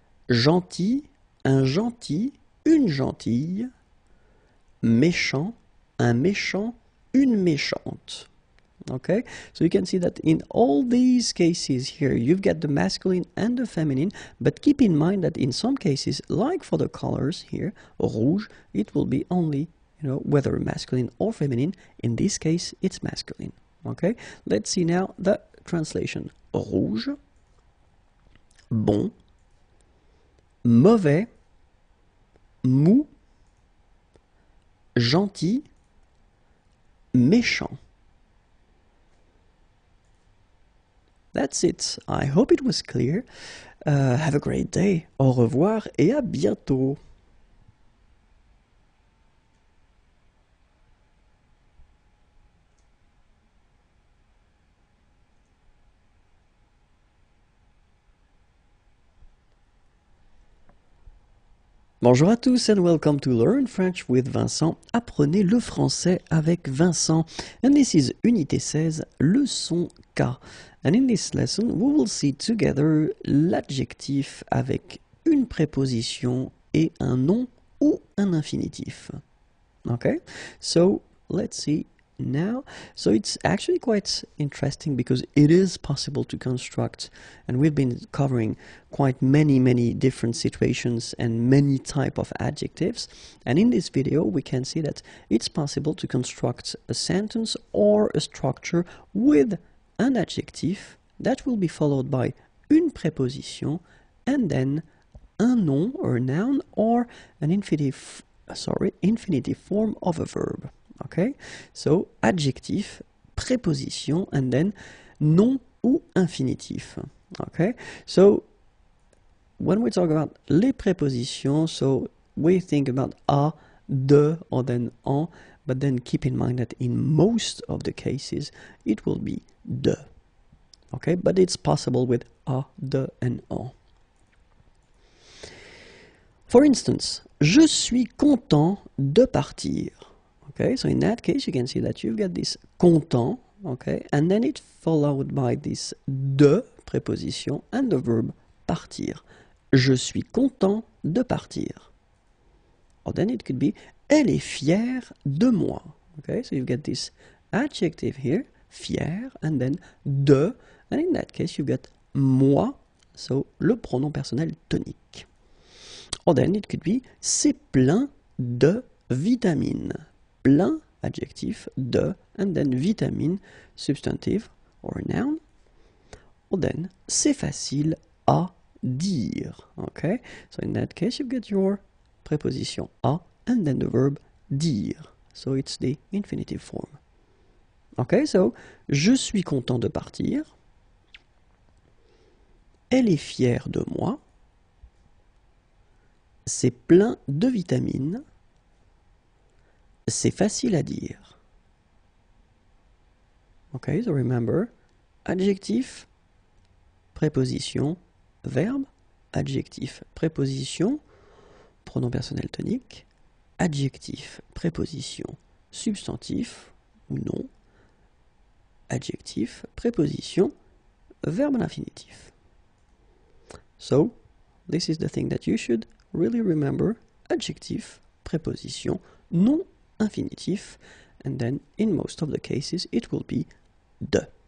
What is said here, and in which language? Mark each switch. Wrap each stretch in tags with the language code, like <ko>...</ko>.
<fr>Gentil, un gentil, une gentille. Méchant, un méchant, une méchante.</fr> <en>Okay, so you can see that in all these cases here you've got the masculine and the feminine, but keep in mind that in some cases, like for the colors here, rouge, it will be only, you know, whether masculine or feminine. In this case it's masculine. Okay, let's see now the translation.</en> <fr>Rouge, bon, mauvais, mou, gentil, méchant.</fr> <en>That's it. I hope it was clear. Have a great day.</en> <fr>Au revoir et à bientôt. Bonjour à tous</fr> <en>and welcome to Learn French with Vincent.</en> <fr>Apprenez le français avec Vincent.</fr> <en>And this is Unité 16, leçon K. And in this lesson, we will see together</en> <fr>l'adjectif avec une préposition et un nom ou un infinitif.</fr> <en>Okay, so let's see now. So it's actually quite interesting because it is possible to construct, and we've been covering quite many different situations and many type of adjectives, and in this video we can see that it's possible to construct a sentence or a structure with an adjective that will be followed by une préposition and then un nom, or noun, or an infinitive form of a verb. Okay, so adjectif, préposition, and then nom ou infinitif. Okay, so when we talk about les prépositions, so we think about a, de, or then en, but then keep in mind that in most of the cases it will be de. Okay, but it's possible with a, de, and en. For instance,</en> <fr>je suis content de partir.</fr> <en>Okay, so in that case you can see that you've got this content, okay, and then it's followed by this de préposition and the verb partir.</en> <fr>Je suis content de partir.</fr> <en>Or then it could be</en> <fr>elle est fière de moi.</fr> <en>Okay, so you've got this adjective here, fier, and then de, and in that case you've got moi, so</en> <fr>le pronom personnel tonique.</fr> <en>Or then it could be</en> <fr>c'est plein de vitamines.</fr> <en>Plein, adjectif, de, and then vitamine, substantive, or noun. Or then</en> <fr>c'est facile à dire.</fr> <en>Okay, so in that case you've got your preposition à and then the verb dire. So it's the infinitive form. Okay, so</en> <fr>je suis content de partir. Elle est fière de moi. C'est plein de vitamines. C'est facile à dire.</fr> <en>Okay, so remember,</en> <fr>adjectif, préposition, verbe, adjectif, préposition, pronom personnel tonique, adjectif, préposition, substantif ou nom, adjectif, préposition, verbe à l'infinitif.</fr> <en>So, this is the thing that you should really remember, adjectif, préposition, nom, infinitif, and then in most of the cases it will be de.</en>